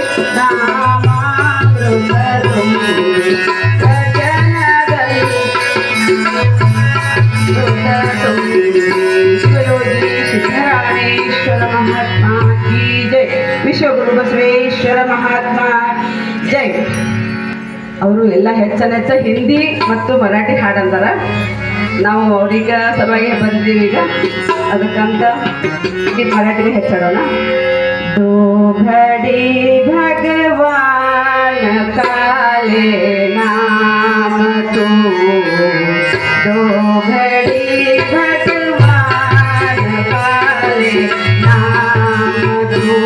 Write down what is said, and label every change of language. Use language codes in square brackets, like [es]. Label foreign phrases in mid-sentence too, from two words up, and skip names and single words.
[kn] ನಾಮಾಮೃತ ತುಂಬಿ, ವಚನದಲ್ಲಿ ಶಿವಯೋಗಿ ಸಿದ್ದರಾಮೇಶ್ವರ ಮಹಾತ್ಮ ಕಿ ಜೈ. ವಿಶ್ವಗುರು ಬಸವೇಶ್ವರ ಮಹಾತ್ಮ ಜೈ. ಅವರು ಎಲ್ಲ ಹೆಚ್ಚ ಹಿಂದಿ ಮತ್ತು ಮರಾಠಿ ಹಾಡಂತಾರ. ನಾವು ಅವ್ರೀಗ ಸಲುವಾಗಿ ಬಂದಿದ್ದೀವಿ. ಈಗ ಅದಕ್ಕಂತ ಈ ಮರಾಠಿಗೆ ಹೆಚ್ಚಾಡೋಣ. [hi] दो घड़ी भगवान काले नाम तू, दो घड़ी भगवान काले नाम तू,